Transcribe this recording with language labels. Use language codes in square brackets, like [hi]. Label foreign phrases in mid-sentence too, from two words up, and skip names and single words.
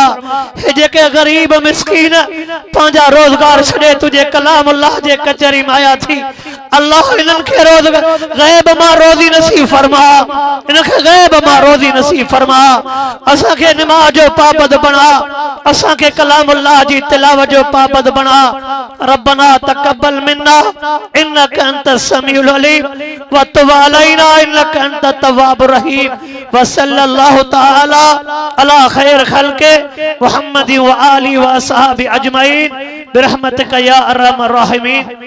[sd] हे जेके गरीब मिस्कीन पंहिंजा रोज़गार छॾे तुझे कलामुल्लाह जे कचहरी में आया थी, अल्लाह इन्हनि खे ग़ैब मां रोज़ी नसीब फरमा, इनखे ग़ैब मां रोज़ी नसीब फरमा। असांखे नमाज जो पाबंद बणा, असांखे कलामुल्लाह जी तिलावत जो पाबंद बणा। [ar] ربنا تقبل منا إنك أنت السميع العليم وتب علينا إنك أنت التواب الرحيم. وصلى الله تعالى على خير خلقه محمد وآله وأصحابه أجمعين برحمتك يا أرحم الراحمين.